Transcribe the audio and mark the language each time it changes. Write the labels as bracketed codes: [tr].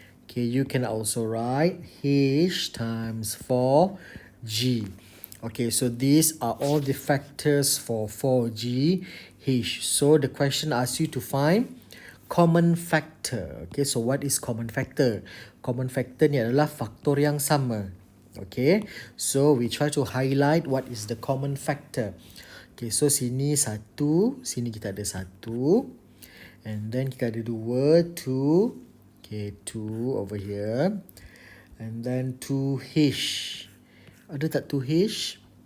[en] Okay, you can also write H times 4G. Okay, so these are all the factors for 4G, H. So the question asks you to find common factor. Okay, so what is common factor? [ms] Common factor ni adalah faktor yang sama. [en] Okay, so we try to highlight what is the common factor. [ms] Okay, so sini satu, sini kita ada satu. [en] And then [ms] kita ada dua, [en] two. Okay, 2 over here. And then 2H. [ms] Ada tak [en] 2H?